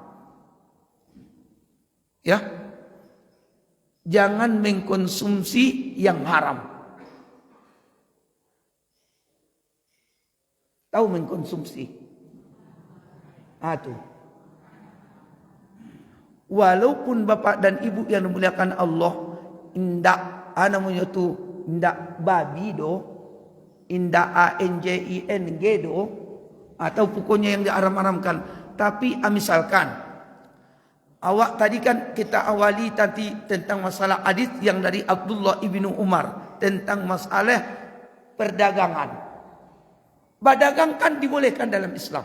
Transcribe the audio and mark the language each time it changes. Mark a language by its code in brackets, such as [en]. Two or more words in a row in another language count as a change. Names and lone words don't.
[id] Ya, jangan mengkonsumsi yang haram. Tahu mengkonsumsi? Tuh. Walaupun Bapak dan Ibu yang dimuliakan Allah, [min] indak namanya tu indak babi do, indak ANJING do, [id] atau pokoknya yang diharam-haramkan. Tapi misalkan awak tadi kan kita awali tadi tentang masalah hadis yang dari Abdullah ibnu Umar tentang masalah perdagangan. Berdagang kan dibolehkan dalam Islam.